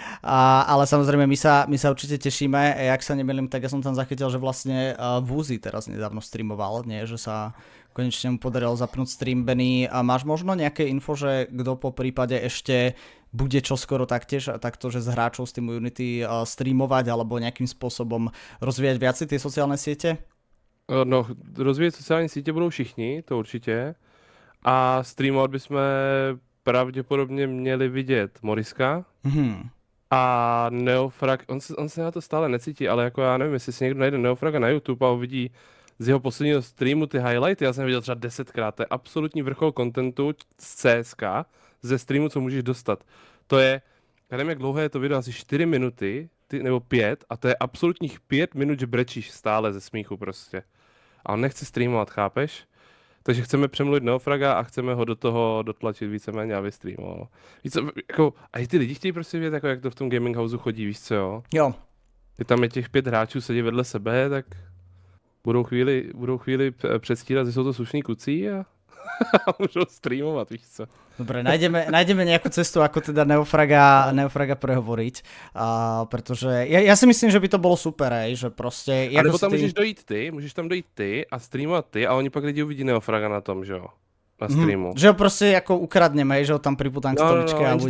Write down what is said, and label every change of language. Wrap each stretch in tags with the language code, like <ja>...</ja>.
<sk>Ale samozrejme, my sa určite tešíme. Jak sa nemýlim, tak ja som tam zachytil, že vlastne Woozy teraz nedávno streamoval, nie? Že sa konečne mu podarilo zapnúť stream. Benny, a máš možno nejaké info, že kto po prípade ešte bude čoskoro taktiež takto, že z hráčov z týmu Unity streamovať alebo nejakým spôsobom rozvíjať viacej tie sociálne siete?</sk> <cs>No, rozvíjet sociální sítě budou všichni, to určitě. A streamovat bychom pravděpodobně měli vidět Moriska a Neofrag. On se na to stále necítí, ale jako já nevím, jestli si někdo najde Neofraga na YouTube a uvidí z jeho posledního streamu ty highlighty, já jsem viděl třeba 10krát, to je absolutní vrchol kontentu z CSK, ze streamu, co můžeš dostat. To je, já nevím, jak dlouhé je to video, asi 4 minuty, nebo 5, a to je absolutních 5 minut, že brečíš stále ze smíchu prostě. A on nechce streamovat, chápeš? Takže chceme přemluvit Neofraga a chceme ho do toho dotlačit víceméně, aby streamoval. Víš co, jako, a i ty lidi chtějí prostě vědět, jako jak to v tom gaming houseu chodí, víš co, jo? Jo. Když tam je těch 5 hráčů sedí vedle sebe, tak budou chvíli předstírat, že jsou to slušní kucí a</cs> <sk>môžu streamovať,</sk> <cs>víš co.</cs> <sk>Dobre, nájdeme nejakú cestu, ako teda Neofraga prehovoriť, pretože ja si myslím, že by to bolo super, že proste...</sk> <cs>A nebo tam môžeš tam dojít ty a streamovat ty a oni pak lidi uvidí Neofraga na tom, že jo? Na streamu.</cs> <sk>Že ho proste ako ukradneme, že ho tam priputám k stoličke a bude...</sk>